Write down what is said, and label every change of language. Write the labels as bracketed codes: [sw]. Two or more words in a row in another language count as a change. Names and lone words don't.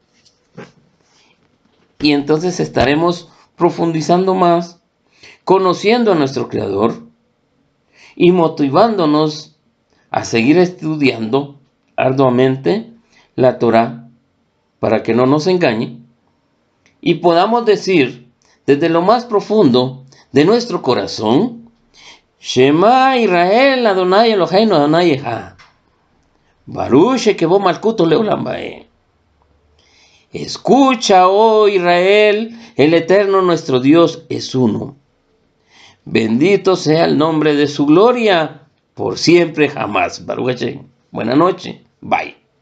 [es] y entonces estaremos profundizando más, conociendo a nuestro Creador y motivándonos a seguir estudiando arduamente la Torá para que no nos engañe y podamos decir desde lo más profundo de nuestro corazón: [he] שמע ישראל אדוני אלוהינו אדוני אחד. ברוך שכבוד מלכותו לעולם ועד. [es] Escucha, oh Israel, el Eterno nuestro Dios es uno. Bendito sea el nombre de su gloria, por siempre jamás. [he] ברוך השם. [es] Buenas noches. Bye.